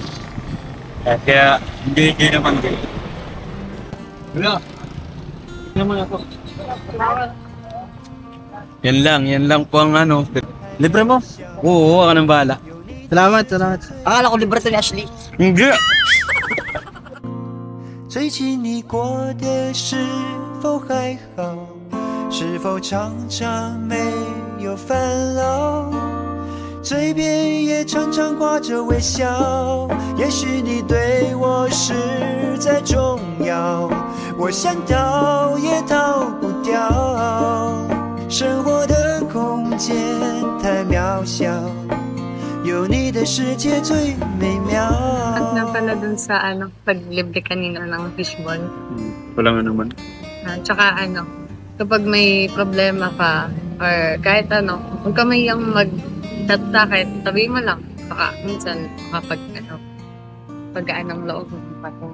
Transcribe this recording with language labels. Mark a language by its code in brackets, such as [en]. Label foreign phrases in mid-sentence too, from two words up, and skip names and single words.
[tl] Kaya, hindi naman din. Wala. Naman ako. Yan lang po ang Libre mo? Oo, ako nang bahala. Salamat. Akala ko libre to ni Ashley. Hindi! [zh] 最近你过得是否还好？是否常常没有烦恼？嘴边也常常挂着微笑。也许你对我实在重要，我想逃也逃不掉。生活的空间太渺小，有你的世界最美妙。 [tl] At na pala dun sa paglibre kanina ng fishball. Wala nga naman. Tsaka kapag may problema ka, or kahit huwag ka mayang mag-chat sa akin, sabihin mo lang. Baka minsan kapag pagkaan ng loob mo pa kung